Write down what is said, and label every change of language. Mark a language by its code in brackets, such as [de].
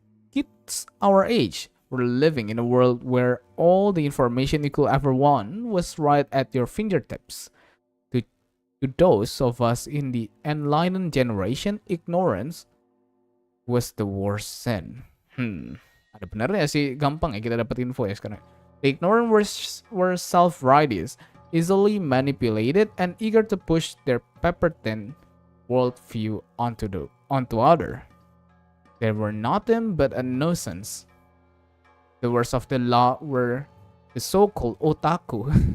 [en] Kids our age were living in a world where all the information you could ever want was right at your fingertips. To those of us in the enlightened generation, ignorance was the worst sin. [id] Ada benernya sih, gampang ya kita dapat info ya sekarang. [en] The ignorant were self-righteous, easily manipulated, and eager to push their pepper-thin worldview onto other. They were nothing but a nuisance. The worst of the law were the so-called otaku.